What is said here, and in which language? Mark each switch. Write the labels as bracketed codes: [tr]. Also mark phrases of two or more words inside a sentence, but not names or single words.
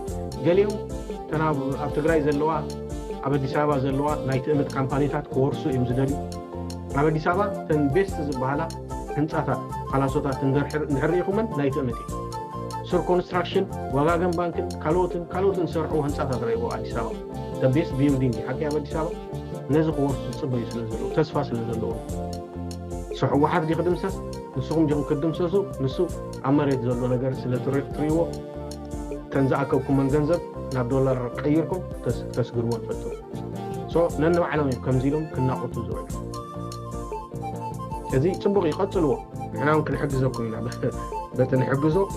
[ti] ገሊኦም ኣብ ትግራይ ዘለዋ ኣብ ኣዲስ ኣበባ ዘለዋ ናይ ትእምት ካምፓኒታት ክወርሱ እዮም ዝደልዩ ኣብ ኣዲስ ኣበባ [en] ten best [ti] ዝበሃላ ህንፃታት ካላሶታት እንድሕር ኢኹመን ናይ ትእምት እዩ ሱር ኮንስትራክሽን ወጋገን ባንክን ካልኦትን ዝሰርሑ ህንፃታት ረይቦ ኣዲስ ኣበባ [en] the best building [ti] ሓቂ ኣብ ኣዲስ ኣበባ ነዚ ክወርሱ ዝፅበዩ ስለ ዘለዎ ተስፋ ስለ ዘለዎ ሕወሓት ክድምሰስ ንስኹም ዲኹም ክድምሰሱ ንሱ ኣብ መሬት ዘሎ ነገር ስለ ትሪእዎ ተንዝኣከብኩመን ገንዘብ ናብ ዶላር ቀይርኩም ተስግርዎ ንፈትሩ ነንባዕሎም እዮም ከምዚ ኢሎም ክናቆቱ ዝውዕሉ እዚ ፅቡቅ ይቐፅልዎ ንሕና እውን ክንሕግዘኩም ኢና በቲ ንሕግዞ